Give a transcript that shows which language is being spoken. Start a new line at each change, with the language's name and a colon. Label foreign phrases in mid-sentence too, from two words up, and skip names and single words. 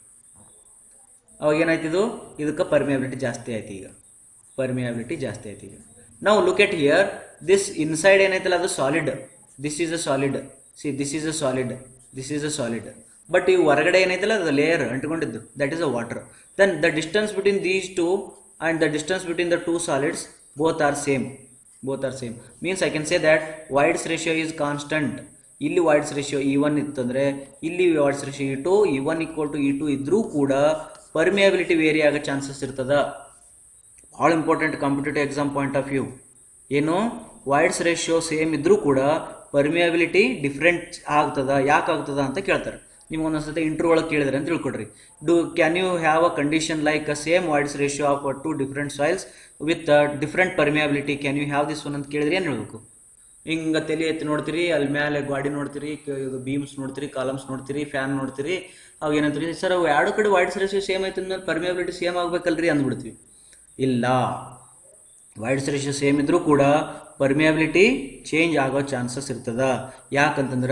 Kannada: ಅವಾಗ ಏನಾಯ್ತಿದು? ಇದಕ್ಕೆ ಪರ್ಮಿಯಬಿಲಿಟಿ ಜಾಸ್ತಿ ಆಯ್ತು. ಈಗ ನಾವು
English: look at here, this inside
Kannada: ಏನೈತಲ್ಲ ಅದು ಸಾಲಿಡ್.
English: This is a solid. See, this is a solid.
Kannada: ಬಟ್ ಈ ಹೊರಗಡೆ ಏನೈತಲ್ಲ ಅದು ಲೇಯರ್ ಅಂಟ್ಕೊಂಡಿದ್ದು,
English: That is a water. Then the distance between these two and the distance between the two solids both are same. Means I can say that Void's ratio is constant.
Kannada: ಇಲ್ಲಿ
English: Void's ratio E1
Kannada: ಇತ್ತಂದರೆ ಇಲ್ಲಿ
English: Void's ratio E2, E1 equal to E2
Kannada: ಇದ್ರೂ ಕೂಡ ಪರ್ಮಿಯಬಿಲಿಟಿ ವೇರಿ ಆಗೋ ಚಾನ್ಸಸ್ ಇರ್ತದ.
English: ಭಾಳ important competitive exam point of view.
Kannada: ಏನು?
English: Void's ratio same
Kannada: ಇದ್ರೂ ಕೂಡ
English: permeability different
Kannada: ಆಗ್ತದ. ಯಾಕೆ ಆಗ್ತದ ಅಂತ ಕೇಳ್ತಾರೆ. ನಿಮ್ಗೆ ಒಂದೊಂದ್ಸತಿ ಇಂಟರ್ವ್ಯೂ ಒಳಗೆ ಕೇಳಿದ್ರೆ ಅಂತ ತಿಳ್ಕೊಡ್ರಿ.
English: Can you have a condition like a same Void's ratio of two different soils with different permeability, can you have this one
Kannada: ಅಂತ ಕೇಳಿದ್ರೆ ಏನು ಹೇಳಬೇಕು? ಹಿಂಗೆ ತಲೆ ಎತ್ತಿ ನೋಡ್ತೀರಿ, ಅಲ್ಲಿ ಮೇಲೆ ಗಾಡಿ ನೋಡ್ತೀರಿ, ಇದು ಬೀಮ್ಸ್ ನೋಡ್ತೀರಿ, ಕಾಲಮ್ಸ್ ನೋಡ್ತೀರಿ, ಫ್ಯಾನ್ ನೋಡ್ತೀರಿ. ಅವಾಗ ಏನಂತೀರಿ? ಸರ್ ಅವು ಎರಡು ಕಡೆ
English: Void's ratio same
Kannada: ಆಯ್ತು ಅಂದ್ಮೇಲೆ
English: permeability same
Kannada: ಆಗ್ಬೇಕಲ್ರಿ ಅಂದ್ಬಿಡ್ತೀವಿ. ಇಲ್ಲ,
English: Void's ratio same
Kannada: ಇದ್ರೂ ಕೂಡ
English: permeability change
Kannada: ಆಗೋ ಚಾನ್ಸಸ್ ಇರ್ತದ.